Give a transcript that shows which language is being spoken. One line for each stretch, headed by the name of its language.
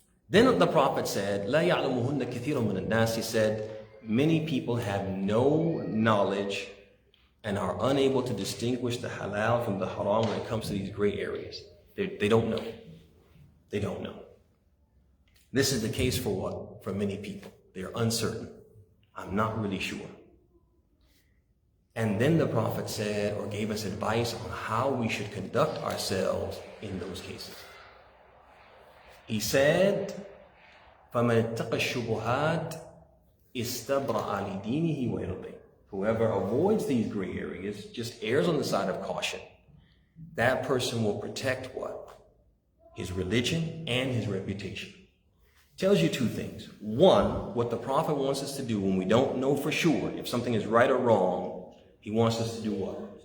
English: Then the Prophet said,
Arabic: لا يعلمهن كثير من الناس.
English: He said, many people have no knowledge and are unable to distinguish the halal from the haram when it comes to these gray areas. They don't know. They don't know. This is the case for what? For many people. They are uncertain. I'm not really sure. And then the Prophet said or gave us advice on how we should conduct ourselves in those cases. He said,
Arabic: فَمَنِ اتَّقَى الشُّبُهَاتِ اسْتَبْرَأَ لِدِينِهِ وَيَرْضِهِ.
English: Whoever avoids these gray areas, just errs on the side of caution, that person will protect what? His religion and his reputation. Tells you two things. One, what the Prophet wants us to do when we don't know for sure if something is right or wrong, he wants us to do what?